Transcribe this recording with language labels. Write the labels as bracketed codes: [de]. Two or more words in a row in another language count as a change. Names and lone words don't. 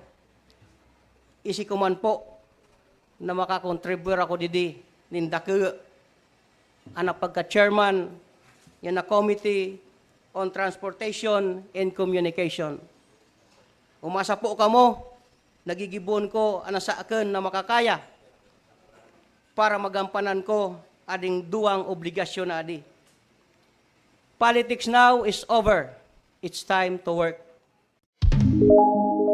[msb] Isi ko man po na makakontribute ako didi nin dako ang pagka-chairman yan na Committee on Transportation and Communication. Umasa po kamo, nagigibon ko ana sa akin na makakaya para magampanan ko ading duwang obligasyon na adi. [en] Politics now is over. It's time to work.